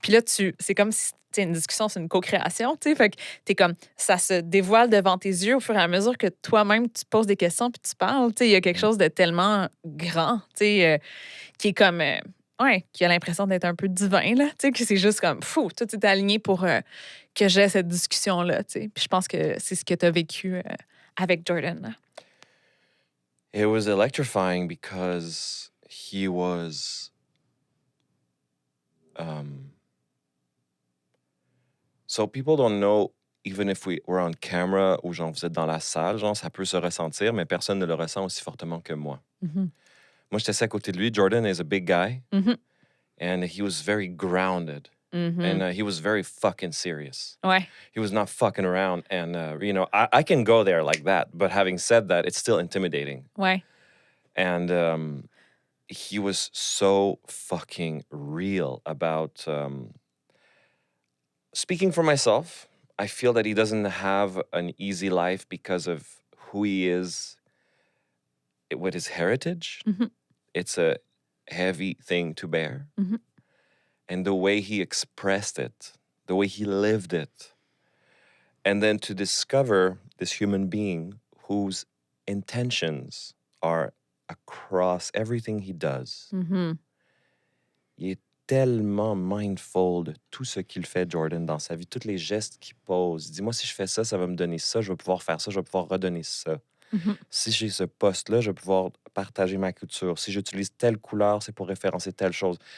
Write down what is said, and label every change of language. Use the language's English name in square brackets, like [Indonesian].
[French] Puis là, c'est comme si une discussion, c'est une co-création, tu sais. Fait que t'es comme, ça se dévoile devant tes yeux au fur et à mesure que toi-même, tu poses des questions puis tu parles, tu sais. Il y a quelque chose de tellement grand, tu sais, qui est comme, qui a l'impression d'être un peu divin, là, tu sais, que c'est juste comme, fou, tout est aligné pour que j'ai cette discussion-là, tu sais. Puis je pense que c'est ce que tu as vécu avec Jordan, là. [English] It was electrifying because he was so people don't know even if we're on camera [French] ou genre vous êtes dans la salle, genre ça peut se ressentir, mais personne ne le ressent aussi fortement que moi. Mhm. Moi, j'étais assis à côté de lui. [English] Jordan is a big guy, Mhm. and he was very grounded, Mhm. and he was very fucking serious. [French] Ouais. [English] He was not fucking around, and I can go there like that, but having said that, it's still intimidating. [French] Ouais. [English] And he was so fucking real about speaking for myself. I feel that he doesn't have an easy life because of who he is with his heritage. Mhm. It's a heavy thing to bear. Mhm. And the way he expressed it, the way he lived it. And then to discover this human being whose intentions are across everything he does. Mhm. [French] Il est tellement mindful de tout ce qu'il fait, Jordan, dans sa vie, tous les gestes qu'il pose. Il dit, moi, si je fais ça, ça va me donner ça, je vais pouvoir faire ça, je vais pouvoir redonner ça. Mhm. Si j'ai ce poste-là, je vais pouvoir partager ma culture. Si j'utilise telle couleur, c'est pour référencer telle chose.